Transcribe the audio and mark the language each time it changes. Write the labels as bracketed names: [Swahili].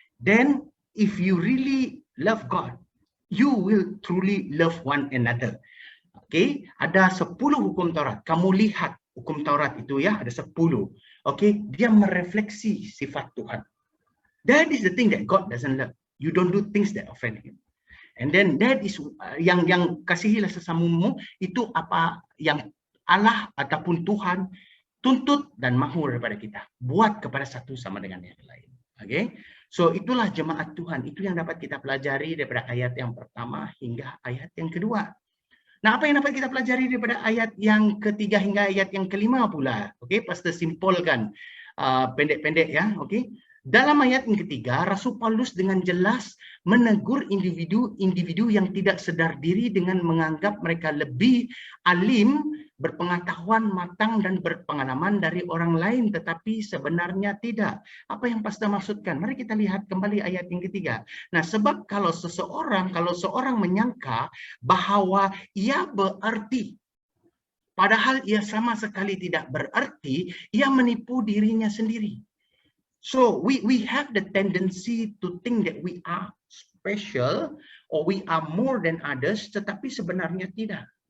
[English] Then, if you really love God, you will truly love one another. [Malay] Okay? Ada 10 hukum Taurat. Kamu lihat hukum Taurat itu ya, ada 10. Okay? Dia merefleksi sifat Tuhan. [English] That is the thing that God doesn't love. You don't do things that offend Him. And then that is [Malay] yang kasihilah sesamamu, itu apa yang Allah ataupun Tuhan tuntut dan mahu daripada kita. Buat kepada satu sama dengan yang lain. Okay? So itulah jemaat Tuhan. Itu yang dapat kita pelajari daripada ayat yang pertama hingga ayat yang kedua. Nah, apa yang dapat kita pelajari daripada ayat yang ketiga hingga ayat yang kelima pula? Okay, pastor simpulkan pendek-pendek ya. Okay. Dalam ayat yang ketiga, Rasul Paulus dengan jelas menegur individu yang tidak sedar diri dengan menganggap mereka lebih alim, berpengetahuan matang dan berpengalaman dari orang lain, tetapi sebenarnya tidak. Apa yang pastor maksudkan? Mari kita lihat kembali ayat yang ketiga. Nah, sebab kalau seorang menyangka bahwa ia berarti, padahal ia sama sekali tidak berarti, ia menipu dirinya sendiri. [English] So we have the tendency to think that we are special or we are more than others, [Malay] tetapi sebenarnya tidak.